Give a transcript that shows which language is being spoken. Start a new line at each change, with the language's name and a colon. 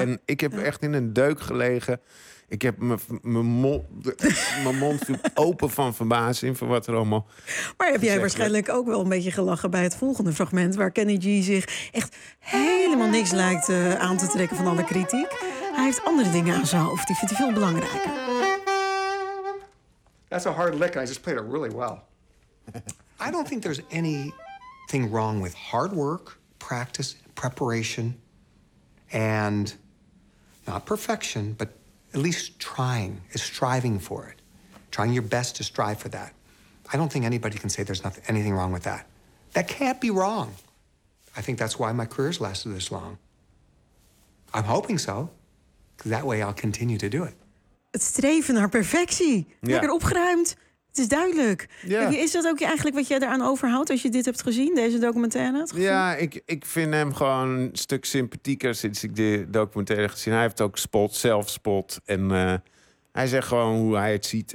Dutch: En ik heb echt in een deuk gelegen. Ik heb mijn mond open van verbazing van wat er allemaal... Maar heb jij waarschijnlijk ook wel een beetje gelachen bij het volgende fragment... waar Kenny G zich echt helemaal niks lijkt aan te trekken van alle kritiek. Hij heeft andere dingen aan zijn hoofd. Die vindt hij veel belangrijker.
English: That's a hard lick. I just played it really well. I don't think there's anything wrong with hard work, practice, preparation... and not perfection, but... At least trying is striving for it. Trying your best to strive for that. I don't think anybody can say there's anything wrong with that. That can't be wrong. I think that's why my career's lasted this long. I'm hoping so. Because that way I'll continue to do it.
Dutch: Het streven naar perfectie. Yeah. Lekker opgeruimd. Het is duidelijk. Yeah. Is dat ook eigenlijk wat jij eraan overhoudt als je dit hebt gezien, deze documentaire? Ja, ik vind hem gewoon een stuk sympathieker sinds ik de documentaire gezien. Hij heeft ook spot, zelfspot. En hij zegt gewoon hoe hij het ziet.